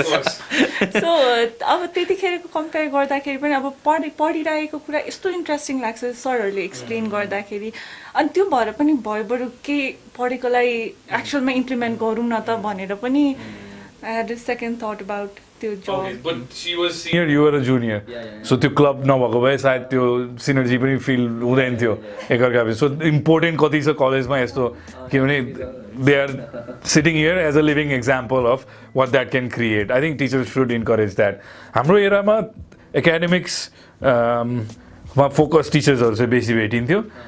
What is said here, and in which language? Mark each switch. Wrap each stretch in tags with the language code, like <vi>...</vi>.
<ne>So अब त्यतिखेरको compare गर्दाखेरि पनि अब पढिरहेको कुरा यस्तो इन्ट्रेस्टिङ लाग्छ सरहरूले एक्सप्लेन गर्दाखेरि अनि त्यो भएर पनि भयो बरु के पढेकोलाई एक्चुअलमा इम्प्लिमेन्ट गरौँ न त भनेर पनि</ne> <en>I had a second thought about</en> <ne>त्यो job.</ne> <en>Okay, but she was senior, you were a junior.</en> <ne>So त्यो क्लब नभएको भए सायद त्यो सिनर्जी पनि फिल हुँदैन थियो एकअर्काबीच सो इम्पोर्टेन्ट कति छ कलेजमा यस्तो किनभने</ne> <en>they are sitting here as a living example of what that can create I think teachers should encourage that</en> <ne>हाम्रो एरामा एकाडेमिक्समा फोकस टिचर्सहरू चाहिँ बेसी भेटिन्थ्यो</ne>